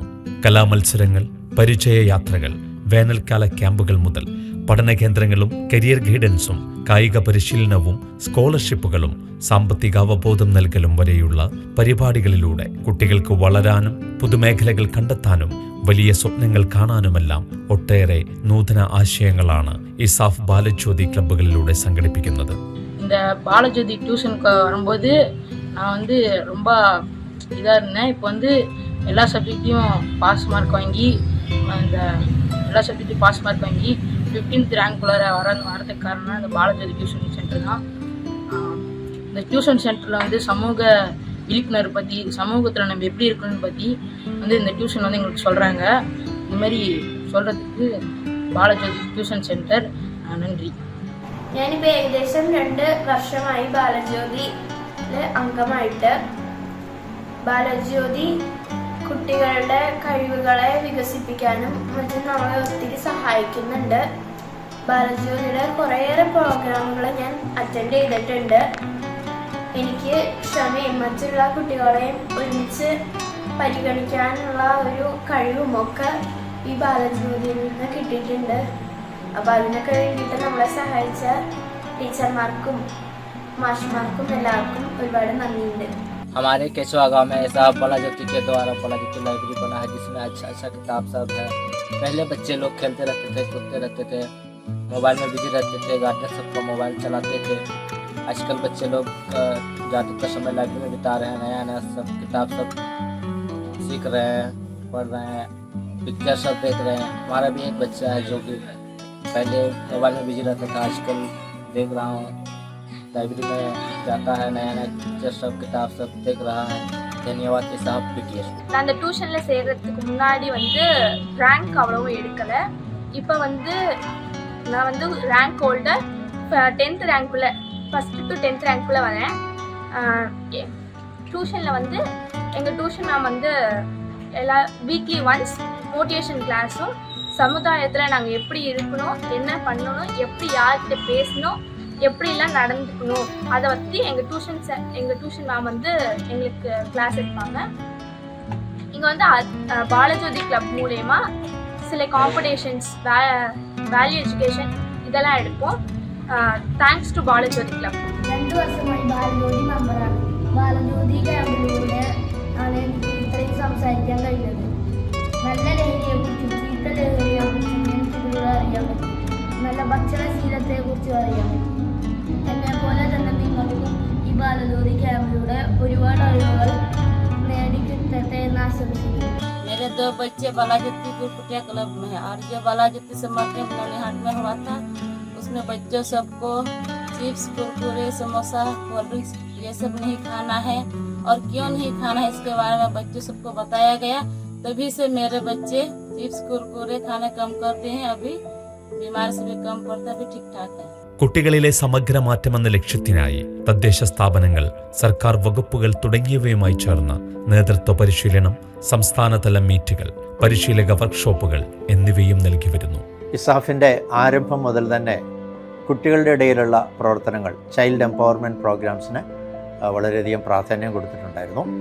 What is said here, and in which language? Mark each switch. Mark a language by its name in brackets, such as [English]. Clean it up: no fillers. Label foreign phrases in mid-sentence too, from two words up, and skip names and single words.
[Malayalam] കലാമത്സരങ്ങൾ, പരിചയയാത്രകൾ, വേനൽക്കാല ക്യാമ്പുകൾ മുതൽ പഠന കേന്ദ്രങ്ങളും [English] career guidance [Malayalam] കായിക പരിശീലനവും സ്കോളർഷിപ്പുകളും സാമ്പത്തിക അവബോധം നൽകലും വരെയുള്ള പരിപാടികളിലൂടെ കുട്ടികൾക്ക് വളരാനും പുതുമേഖലകൾ കണ്ടെത്താനും വലിയ സ്വപ്നങ്ങൾ കാണാനുമെല്ലാം ഒട്ടേറെ നൂതന ആശയങ്ങളാണ് ഇസാഫ് பாலஜோதி கிளப்புகளிலூടെ സംഘടിപ്പിക്കുന്നത്. [Tamil] இந்த பாலஜோதி டியூஷனுக்கு வரும்போது நான் வந்து ரொம்ப இதாக இருந்தேன். இப்போ வந்து எல்லா சப்ஜெக்ட்டையும் [English] pass mark [Tamil] வாங்கி இந்த எல்லா சப்ஜெக்ட்டையும் [English] pass mark [Tamil] வாங்கி 15th ரேங்க்குள்ளே வரதுக்கு காரணம் இந்த பாலஜோதி [English] tuition center [Tamil] தான். இந்த [English] tuition center [Tamil] வந்து சமூக விழிப்புணர்வு பற்றி, சமூகத்தில் நம்ம எப்படி இருக்கணும்னு பற்றி வந்து இந்த டியூஷன் வந்து எங்களுக்கு சொல்கிறாங்க. இந்த மாதிரி சொல்கிறதுக்கு [Malayalam] ബാലജ്യോതി ട്യൂഷൻ സെൻറ്റർ നന്ദി. ഞാനിപ്പോൾ ഏകദേശം 2 വർഷമായി ബാലജ്യോതിയിലെ അംഗമായിട്ട്. ബാലജ്യോതി കുട്ടികളുടെ കഴിവുകളെ വികസിപ്പിക്കാനും മറ്റും നമ്മളെ ഒത്തിരി സഹായിക്കുന്നുണ്ട്. ബാലജ്യോതിയുടെ കുറേയേറെ പ്രോഗ്രാമുകൾ ഞാൻ അറ്റൻഡ് ചെയ്തിട്ടുണ്ട്. എനിക്ക് ക്ഷമയും മറ്റുള്ള കുട്ടികളെയും ഒരുമിച്ച് പരിഗണിക്കാനുള്ള ഒരു കഴിവുമൊക്കെ ഈ ബാലജ്യോതിയിൽ നിന്ന് കിട്ടിയിട്ടുണ്ട്. അപ്പോൾ അതിനൊക്കെ വേണ്ടിയിട്ട് നമ്മളെ സഹായിച്ച ടീച്ചർമാർക്കും മാഷ്മാർക്കും എല്ലാവർക്കും ഒരുപാട് നന്ദിയുണ്ട്. [Hindi] हमारे केचुआ गाँव में इसाफ बालाज्योति के द्वारा बालाज्योति लाइब्रेरी बना है, जिसमें अच्छा किताब सब है. पहले बच्चे लोग खेलते रहते थे, कूदते रहते थे, मोबाइल में बिजी रहते थे, गार्जियन सबका मोबाइल चलाते थे. आजकल बच्चे लोग ज़्यादातर समय लाइब्रेरी में बिता रहे हैं. नया नया सब किताब सब सीख रहे हैं, पढ़ रहे हैं, पिक्चर सब देख रहे हैं. हमारा भी एक बच्चा है जो कि पहले मोबाइल में बिजी रहता था, आजकल देख रहा हूँ लाइब्रेरी में जाता है, नया नया पिक्चर सब किताब सब देख रहा है. धन्यवाद इसाफ PTS. [Tamil] நான் அந்த டியூஷனில் சேர்கிறதுக்கு முன்னாடி வந்து ரேங்க் அவ்வளவும் எடுக்கலை. இப்போ வந்து நான் வந்து [English] rank holder [Tamil] 10th ரேங்க்குள்ளே, [English] first to [Tamil] 10th ரேங்க்குள்ளே வரேன். டியூஷனில் வந்து எங்கள் டியூஷன் மேம் வந்து எல்லா [English] weekly once motivation class, [Tamil] சமுதாயத்தில் நாங்கள் எப்படி இருக்கணும், என்ன பண்ணணும், எப்படி யார்கிட்ட பேசணும், எப்படிலாம் நடந்துக்கணும், அதை பற்றி எங்கள் டியூஷன் மேம் வந்து எங்களுக்கு கிளாஸ் எடுப்பாங்க. இங்கே வந்து பாலஜோதி கிளப் மூலயமா சில காம்படிஷன்ஸ், [English] value education [Tamil] இதெல்லாம் எடுப்போம். [English] Thanks to Balajyothi Club. [Malayalam] 2 വർഷമായി ബാലജ്യോതി മെമ്പറാണ്. ബാലജ്യോതി ക്യാമ്പിലൂടെ ആണ് എനിക്ക് ഇത്രയും സംസാരിക്കാൻ കഴിയുന്നത്. നല്ല ലഹരിയെക്കുറിച്ചും ചീത്ത ലഹരിയെക്കുറിച്ചും എനിക്കിതിലൂടെ അറിയാൻ പറ്റും. നല്ല ഭക്ഷണശീലത്തെക്കുറിച്ചും അറിയാൻ പറ്റും. എന്നെപ്പോലെ തന്നെ നിങ്ങൾക്കും ഈ ബാലജ്യോതി ക്യാമ്പിലൂടെ ഒരുപാട് അറിവുകൾ നേടിക്കിട്ടട്ടെ എന്ന് ആശംസിക്കുന്നു. [Hindi] मेरे 2 बच्चे बालाज्योति गुरकुटिया क्लब में है, और जो बालाज्योति समारोह नौनिहाट में हुआ था उसमें बच्चों सबको चिप्स, कुरकुरे, समोसा, [English] cold drinks [Hindi] ये सब नहीं खाना है, और क्यों नहीं खाना है इसके बारे में बच्चों सबको बताया गया. तभी से मेरे बच्चे चिप्स कुरकुरे खाना कम करते हैं. अभी बीमारी से भी कम पड़ता है, अभी ठीक ठाक है. [Malayalam] കുട്ടികളിലെ സമഗ്ര മാറ്റമെന്ന ലക്ഷ്യത്തിനായി തദ്ദേശ സ്ഥാപനങ്ങൾ, സർക്കാർ വകുപ്പുകൾ തുടങ്ങിയവയുമായി ചേർന്ന് നേതൃത്വ പരിശീലനം, സംസ്ഥാനതല മീറ്റുകൾ, പരിശീലക വർക്ക്ഷോപ്പുകൾ എന്നിവയും നൽകി വരുന്നു. ഇസാഫിൻ്റെ ആരംഭം മുതൽ തന്നെ കുട്ടികളുടെ ഇടയിലുള്ള പ്രവർത്തനങ്ങൾ, [English] child empowerment programs [Malayalam] വളരെയധികം പ്രാധാന്യം കൊടുത്തിട്ടുണ്ടായിരുന്നു.